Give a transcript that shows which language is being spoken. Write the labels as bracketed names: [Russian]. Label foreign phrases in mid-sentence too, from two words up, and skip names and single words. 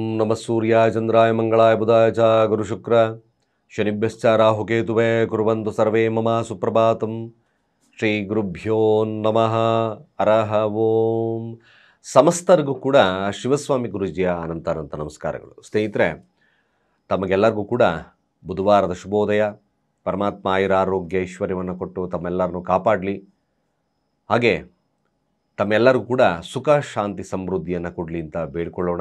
[Sanskrit] नमः सूर्याय चंद्राय मंगलाय बुधाय च गुरुशुक्र शनिभ्यश्च राहुकेतुवे कुर्वन्तु सर्वे मम सुप्रभातम् ಶ್ರೀ ಗುರುಭ್ಯೋ ನಮಃ ಹರಃ ಓಂ. [Kannada] ಸಮಸ್ತರಿಗೂ ಕೂಡ ಶಿವಸ್ವಾಮಿ ಗುರೂಜಿಯ ಅನಂತ ನಮಸ್ಕಾರಗಳು. ಸ್ನೇಹಿತರೆ, ತಮಗೆಲ್ಲರಿಗೂ ಕೂಡ ಬುಧವಾರದ ಶುಭೋದಯ. ಪರಮಾತ್ಮ ಆಯುರಾರೋಗ್ಯ ಐಶ್ವರ್ಯವನ್ನು ಕೊಟ್ಟು ತಮ್ಮೆಲ್ಲರನ್ನು ಕಾಪಾಡಲಿ. ಹಾಗೆ ತಮ್ಮೆಲ್ಲರಿಗೂ ಕೂಡ ಸುಖ ಶಾಂತಿ ಸಮೃದ್ಧಿಯನ್ನು ಕೊಡಲಿ ಅಂತ ಬೇಡ್ಕೊಳ್ಳೋಣ.